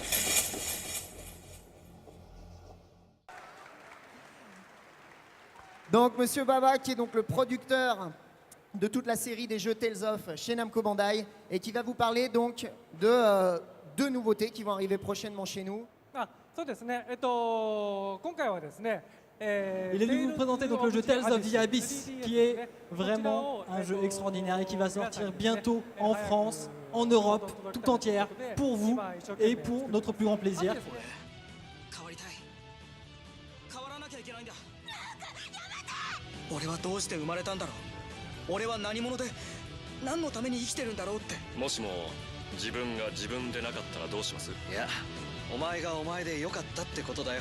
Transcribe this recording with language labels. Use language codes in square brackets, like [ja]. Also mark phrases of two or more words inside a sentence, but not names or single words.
[fr] Donc Monsieur Baba, qui est donc le producteur de toute la série des jeux Tales of chez Namco Bandai et qui va vous parler donc de 2 nouveautés qui vont arriver prochainement chez nous. [ja] そうですね。今回はですね、 [fr] Il est venu vous présenter donc le jeu Tales of the Abyss, qui est vraiment un jeu extraordinaire et qui va sortir bientôt en France, en Europe, tout entière, pour vous et pour notre plus grand plaisir. [ja] 俺はどうして生まれたんだろう。俺は何者で何のために生きてるんだろうって。もしも自分が自分でなかったらどうします？いや、お前がお前でよかったってことだよ。